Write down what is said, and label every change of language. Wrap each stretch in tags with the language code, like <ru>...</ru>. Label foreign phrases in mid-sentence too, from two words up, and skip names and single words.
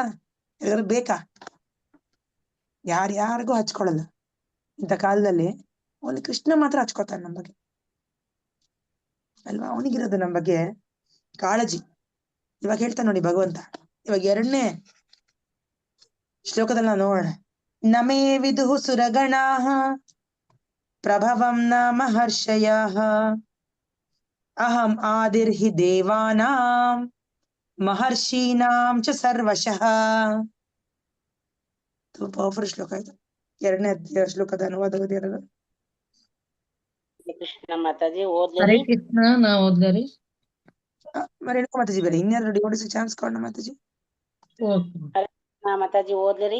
<kn>ಯಾರಿಗಾರು ಬೇಕಾ? ಯಾರಿಗೂ ಹಚ್ಕೊಳಲ್ಲ. ಇಂಥ ಕಾಲದಲ್ಲಿ ಅವನು ಕೃಷ್ಣ ಮಾತ್ರ ಹಚ್ಕೋತಾನೆ ನಮ್ಮ ಬಗ್ಗೆ ಅಲ್ವಾ? ಅವನಿಗಿರೋದು ನಮ್ಮ ಬಗ್ಗೆ ಕಾಳಜಿ. ಇವಾಗ ಹೇಳ್ತಾನೆ ನೋಡಿ ಭಗವಂತ, ಇವಾಗ 2ನೇ ಶ್ಲೋಕದಲ್ಲಿ ನಾವು ನೋಡೋಣ.</kn> <sa>ನಮೇ ವಿದುಹು ಸುರಗಣಾಃ ಪ್ರಭವಂ ನ ಮಹರ್ಷಯಃ ಅಹಂ ಆದಿರ್ಹಿ ದೇವಾನಾಂ ಮಹರ್ಷೀನಾಂ ಚ ಸರ್ವಶಃ.</sa> <kn>ತುಂಬಾ ಪವರ್ಫುಲ್ ಶ್ಲೋಕ ಇದು. 2ನೇ ಶ್ಲೋಕದ ಅನುವಾದ ಓದಿರೋದು. ಕೃಷ್ಣ ಮಾತಾಜಿ ಹರೇ ಓದ್ಲಿ. ಕೃಷ್ಣ ನಾ ಓದ್ಲರಿ. ರೇಣುಕಾ ಮಾತಾಜಿ ಬೇರೆ ಇನ್ಯಾರು</kn> <en>devotees chance</en> <kn>ಕೊಡೋಣ ಮಾತಾಜಿ. ಮಾತಾಜಿ ಓದ್ಲಿರಿ.</kn>